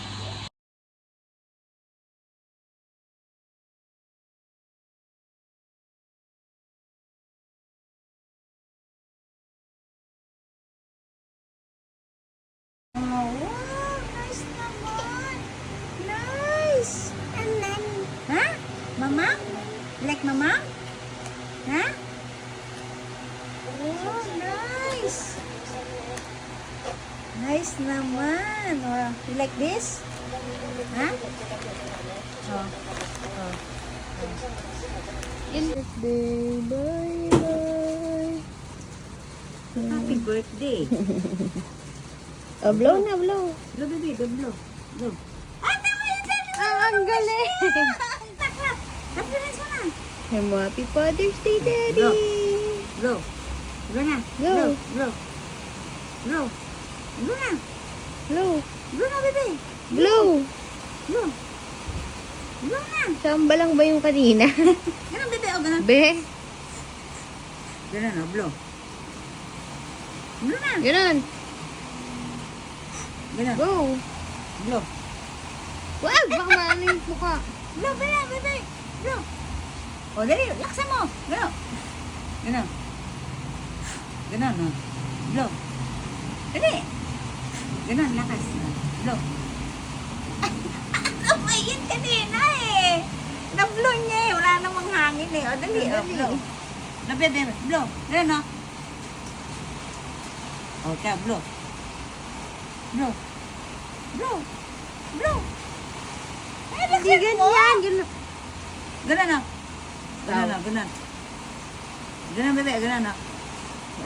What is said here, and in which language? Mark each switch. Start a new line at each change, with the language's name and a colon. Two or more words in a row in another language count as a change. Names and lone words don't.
English: Oh, wow!
Filipino: Nice naman!
English: Nice! Ha? Mama? Like mama? Ha? Oh, nice!
Filipino: Nice naman!
English: Oh, you like this? Ha? Oh. Oh. Birthday, bye-bye. Happy birthday!
Filipino: Oh, blow na, blow.
English: Blow, baby. Blow. Blow.
Filipino: Ay, tama yun! Ang galing! Taklap! Taklap mo na!
English: Happy Father's Day, Daddy! Blow. Blow. Blow na. Blow. Blow. Blow. Blow na. Blow. Blow na, baby. Blow! Blow. Blow na.
Filipino: Samba lang ba yung kanina? Ganun, baby. O, ganun. Be? Ganun, o. Blow. Blow na. Ganun. Ganun.
English: Go! Blow.
Filipino: Wag! Baka maano yung mukha.
English: Blow, baby. Blow. O,
Filipino: dali. Laksan mo. Ganun. Ganun. Ganun, o. Blow. Dali. Ganun, lakas. Blow. Ano yun kanina eh? Na-blow niya eh. Wala namang hangin eh. O, dali.
English: O, blow. Blow, baby. Blow.
Filipino: Ganun, o. O, kaya,
English: blow. Blow. Blow. Blow.
Filipino: Ay, Hindi laksan mo. ganyan. Ganun. Ganun, o. Ganun, o. Ganun. Ganun, bebe. Ganun, o. O,